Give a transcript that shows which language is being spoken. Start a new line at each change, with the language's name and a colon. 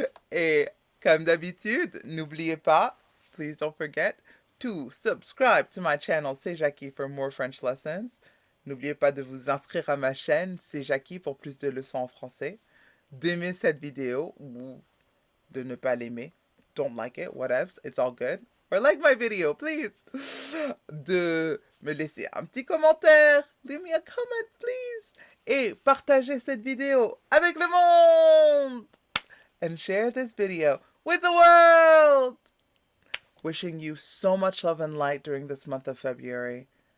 French: Et comme d'habitude, n'oubliez pas,
English: please don't forget, to subscribe to my channel, C'est Jackie, for more French lessons.
French: N'oubliez pas de vous inscrire à ma chaîne, C'est Jackie, pour plus de leçons en français. D'aimer cette vidéo ou de ne pas l'aimer.
English: Don't like it, whatever, it's all good. Or like my video, please.
French: De me laisser un petit commentaire.
English: Leave me a comment, please.
French: Et partagez cette vidéo avec le monde.
English: And share this video with the world. Wishing you so much love and light during this month of February.